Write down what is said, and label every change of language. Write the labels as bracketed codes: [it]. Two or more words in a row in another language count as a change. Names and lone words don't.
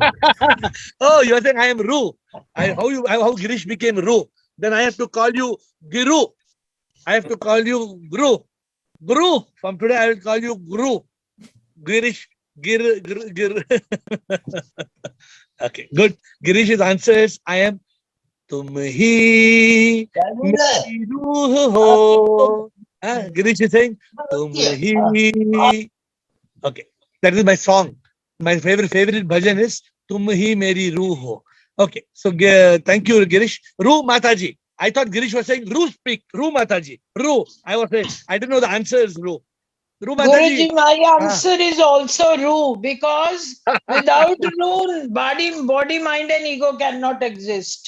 [en] Oh, you are saying I am Ru. How Girish became Ru? Then I have to call you Giru. I have to call you Guru. Guru. From today, I will call you Guru. Girish. Gir. Okay, good. Girish's answer is I am [hi] Tum hi meri ruh ho. [en] Girish is saying [hi] Tum hi. [en] Okay, that is my song. My favorite bhajan is [hi] Tum hi meri ruh ho. [en] Okay, so thank you, Girish. Ru Mataji. I thought Girish was saying Ru speak. Ru Mataji. Ru. I was saying, I didn't know the answer is Ru. Ru Mataji. Guruji, my answer is also Ru, because without Ru, body, mind and ego cannot exist.